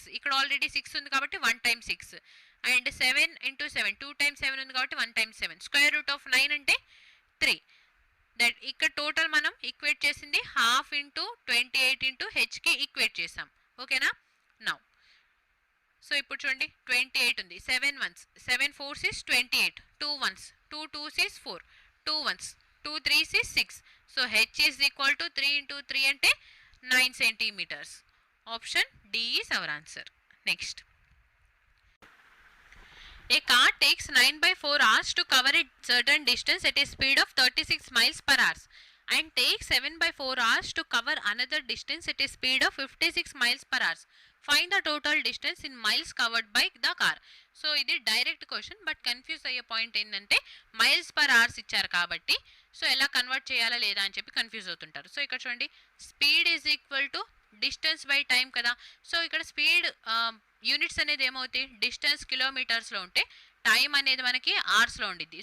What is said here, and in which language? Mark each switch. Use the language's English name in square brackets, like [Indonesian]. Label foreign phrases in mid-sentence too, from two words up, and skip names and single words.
[Telugu] ఇక్కడ ఆల్రెడీ 6 ఉంది కాబట్టి [English] 1 times 6 and 7 into 7 2 times 7 [Telugu] ఉంది కాబట్టి [English] 1 times 7. square root of 9 అంటే 3. [Telugu] దట్ ఇక్కడ టోటల్ మనం ఈక్వేట్ చేసింది [English] half into 28 into [Telugu] హెచ్కి ఈక్వేట్ చేసాం. [English] ఓకేనా? now so [Telugu] ఇప్పుడు చూడండి 28 ఉంది, [English] 7 1s 7 4s is 28, 2 1s 2 2s is 4, 2 1s 2 3s is 6. సో h is equal to 3 into 3 [Telugu] అంటే 9 [English] centimeters. Option D is our answer. Next. A car takes 9/4 hours to cover a certain distance at a speed of 36 miles per hour and takes 7/4 hours to cover another distance at a speed of 56 miles per hour. Find the total distance in miles covered by the car. [Telugu] సో ఇది [English] direct question, but confuse [Telugu] అయ్యే పాయింట్ ఏంటంటే [English] miles per hours [Telugu] ఇచ్చారు కాబట్టి సో ఎలా కన్వర్ట్ చేయాలా లేదా అని చెప్పి కన్ఫ్యూజ్ అవుతుంటారు. [English] సో [Telugu] ఇక్కడ చూడండి [English] speed is equal to distance by time కదా. [Telugu] సో ఇక్కడ [English] speed units [Telugu] అనేది ఏమవుతాయి, డిస్టెన్స్ కిలోమీటర్స్లో ఉంటే టైం అనేది మనకి అవర్స్లో ఉండిద్ది.